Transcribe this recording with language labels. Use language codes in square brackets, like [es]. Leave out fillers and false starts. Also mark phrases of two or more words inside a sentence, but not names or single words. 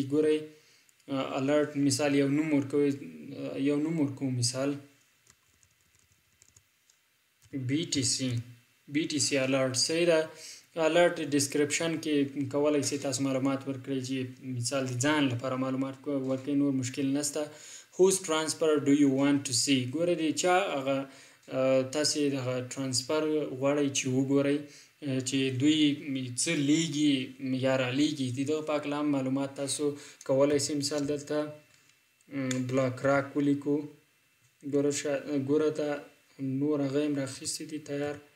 [ps] ګورئ الرټ مثال یو نوم ورکوو، مثال BTC الرټ. صحیح ده. [en] alert description [ps] کې کولی شئ تاسو معلومات ورکړئ چې مثال د ځان لپاره معلومات ورکړئ، نور مشکل نشته. [en] whose transfer do you want to see، [ps] ګوره د چا هغه تاسې دغه ټرانسفر غواړئ چې وګورئ چې دوی څه لیږي یا رالیږي، د دغه په هکله هم معلومات تاسو کولی شئ. مثال دلته بلاک راک ولیکو، ګوره دا نور هغه هم راخیستي دي تیار.